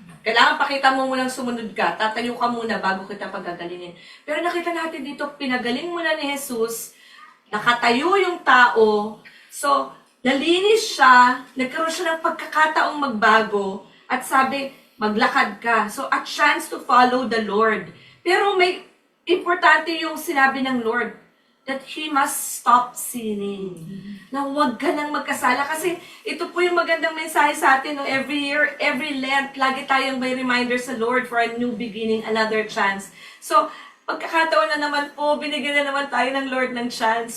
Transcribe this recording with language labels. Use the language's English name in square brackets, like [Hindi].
[Filipino] Kailangan pakita mo munang sumunod ka, tatayo ka muna bago kita pagagalingin. Pero nakita natin dito, pinagaling muna ni Jesus, nakatayo yung tao, so, nalinis siya, nagkaroon siya ng pagkakataong magbago, at sabi, maglakad ka. [English] So, a chance to follow the Lord. [Filipino] Pero may importante yung sinabi ng Lord, [English] that he must stop sinning. [Filipino] Na huwag ka nang magkasala. Kasi ito po yung magandang mensahe sa atin. No? [English] Every year, every Lent, [Filipino] lagi tayong may reminder sa Lord [English] for a new beginning, another chance. [Filipino] So, pagkakataon na naman po, binigyan na naman tayo ng Lord ng chance.